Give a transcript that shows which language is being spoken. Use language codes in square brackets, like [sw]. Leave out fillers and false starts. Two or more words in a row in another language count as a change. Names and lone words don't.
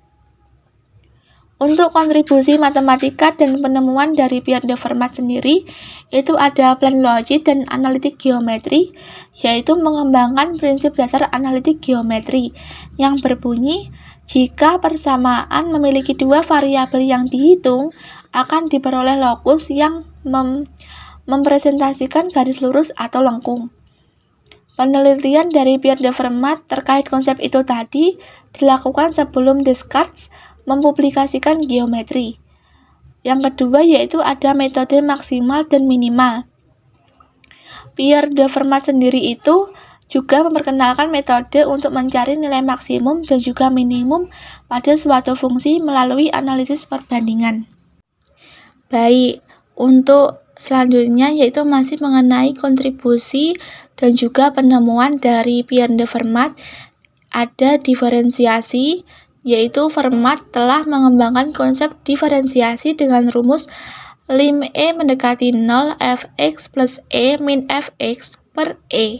[id] Untuk kontribusi matematika dan penemuan dari Pierre de Fermat sendiri, itu ada plan logik dan analitik geometri, yaitu mengembangkan prinsip dasar analitik geometri yang berbunyi, jika persamaan memiliki dua variabel yang dihitung, akan diperoleh lokus yang mempresentasikan garis lurus atau lengkung. Penelitian dari Pierre de Fermat terkait konsep itu tadi dilakukan sebelum Descartes mempublikasikan geometri. Yang kedua yaitu ada metode maksimal dan minimal. Pierre de Fermat sendiri itu juga memperkenalkan metode untuk mencari nilai maksimum dan juga minimum pada suatu fungsi melalui analisis perbandingan. Baik, untuk selanjutnya yaitu masih mengenai kontribusi dan juga penemuan dari Pierre de Fermat, ada diferensiasi, yaitu Fermat telah mengembangkan konsep diferensiasi dengan rumus lim E mendekati 0 fx plus E min fx per E.